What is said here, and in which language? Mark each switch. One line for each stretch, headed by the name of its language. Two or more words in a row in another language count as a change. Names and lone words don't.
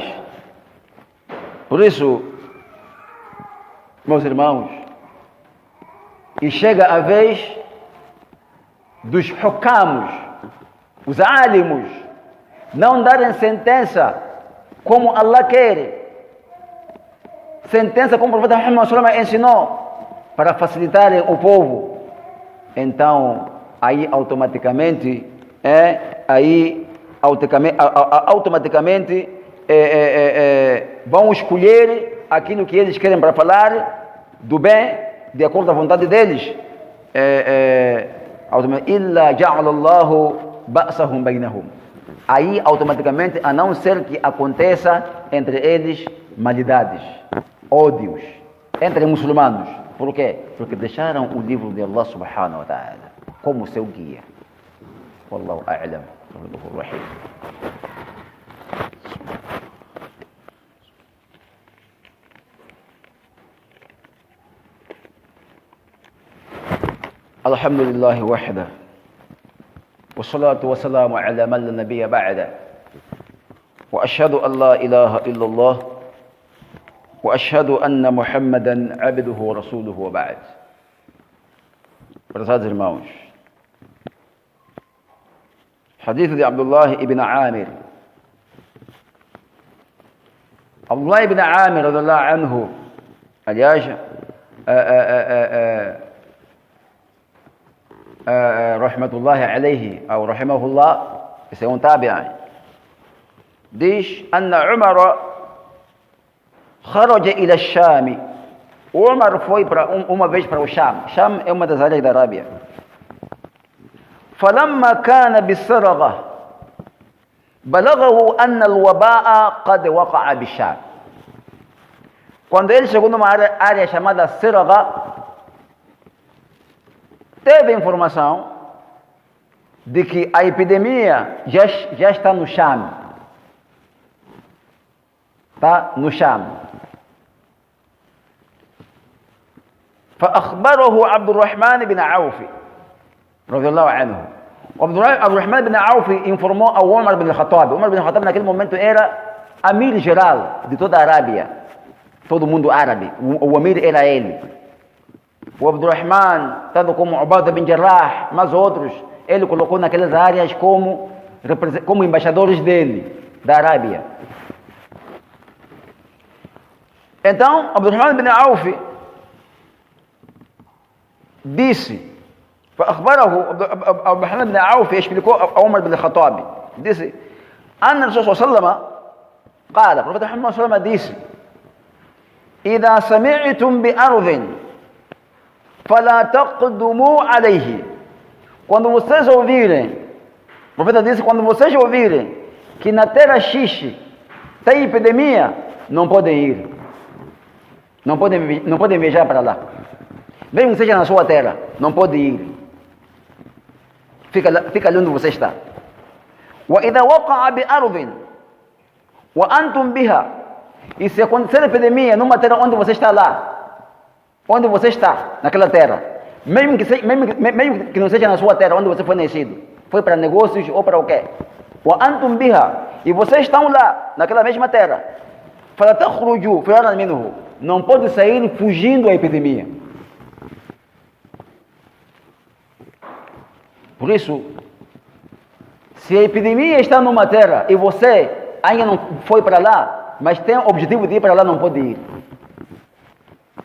Portuguese: Por isso, meus irmãos, e chega a vez dos hukamos, os alimos, não darem sentença como Allah quer, sentença como o profeta Muhammad
Arabic: صلى الله عليه وسلم
Portuguese: ensinou, para facilitarem o povo. Então, aí automaticamente vão escolher aquilo que eles querem para falar do bem, de acordo com a vontade deles.
Arabic: إلا جعل الله بأسهم بينهم.
Portuguese: Aí automaticamente, a não ser que aconteça entre eles malidades, ódios, entre muçulmanos. Por quê? Porque deixaram o livro de Allah
Arabic: سبحانه وتعالى
Portuguese: como seu guia.
Arabic: والله أعلم. رحيم. الحمد لله وحده والصلاة والسلام على من لا نبي بعده وأشهد أن لا إله إلا الله وأشهد أن محمدا عبده ورسوله وبعد.
Portuguese: Prezados irmãos, hadith de Abdullah ibn Amir. Abdullah ibn Amir
Arabic: رضي الله عنه,
Portuguese: aliás,
Arabic: رحمة الله عليه,
Portuguese: ou rahimahullah, esse é um tabi'in, diz:
Arabic: أن عمر خرج إلى الشام.
Portuguese: Umar foi uma vez para o Sham. Sham é uma das áreas da Arábia.
Arabic: فلما كان بالسرغة بلغه أن الوباء قد وقع بالشام.
Portuguese: Quando ele chegou numa área chamada Siragha, teve informação de que a epidemia já está no Sham. Está no Sham.
Arabic: فأخبره عبد الرحمن بن عوف رضي الله عنه.
Portuguese: عبد الرحمن بن عوف informou ao Umar bin Khattab. Umar bin Khattab naquele momento era amir geral de toda a Arábia, todo mundo árabe. O amir era ele. O Abdurrahman, tanto como Ubadah bin Jarrah, mas outros, ele colocou naquelas áreas como embaixadores dele, da Arábia. Então, Abdurrahman bin Auf disse, فأخبره Abdurrahman bin Auf explicou a Umar bin Khattab, disse:
Arabic: أن الرسول صلى الله عليه وسلم قال,
Portuguese: o profeta Muhammad
Arabic: صلى الله عليه وسلم
Portuguese: disse:
Arabic: إذا سمعتم بأرض فلا تقدموا عليه.
Portuguese: Quando vocês ouvirem, o profeta disse, quando vocês ouvirem que na terra X tem epidemia, não podem ir, não podem viajar para lá, mesmo que seja na sua terra, não pode ir, fica ali onde você está.
Arabic: وإذا وقع بأرض وأنتم بها.
Portuguese: E se acontecer epidemia numa terra onde você está lá, onde você está, naquela terra, mesmo que não seja na sua terra, onde você foi nascido, foi para negócios ou para o quê?
Arabic: وأنتم بها.
Portuguese: E vocês estão lá, naquela mesma terra,
Arabic: فلا تخرجوا فرارا منه.
Portuguese: Não pode sair fugindo da epidemia. Por isso, se a epidemia está numa terra e você ainda não foi para lá, mas tem o objetivo de ir para lá, não pode ir.